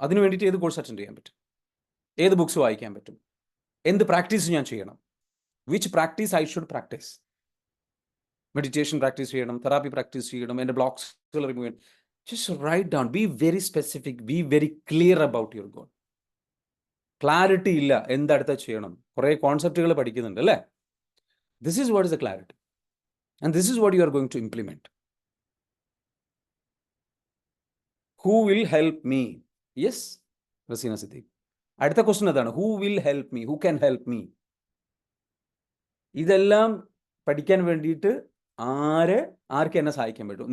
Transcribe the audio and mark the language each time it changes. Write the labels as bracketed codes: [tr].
[ml] അതിന് വേണ്ടിയിട്ട് ഏത് കോഴ്സ് അറ്റൻഡ് ചെയ്യാൻ പറ്റും, ഏത് ബുക്സ് വായിക്കാൻ പറ്റും, എന്ത് പ്രാക്ടീസ് ഞാൻ ചെയ്യണം, [en] Which practice I should practice. [ml] Meditation practice ചെയ്യണം, തെറാപ്പി പ്രാക്ടീസ് ചെയ്യണം, എൻ്റെ ബ്ലോക്സുകൾ റിമൂവ് ചെയ്യണം. [en] Just write down, be very specific, be very clear about your goal. [ml] Clarity ഇല്ല, എന്തടുത്ത ചെയ്യണം, കുറേ കോൺസെപ്റ്റുകൾ പഠിക്കുന്നുണ്ട് അല്ലേ? [en] This is what is the clarity and this is what you are going to implement. Who will help me? Yes, Rasina Siddiq. [ml] അടുത്ത question അതാണ്, [en] who will help me? Who can help me? [ml] ഇതെല്ലാം പഠിക്കാൻ വേണ്ടിയിട്ട് ആർക്ക് എന്നെ സഹായിക്കാൻ പറ്റും?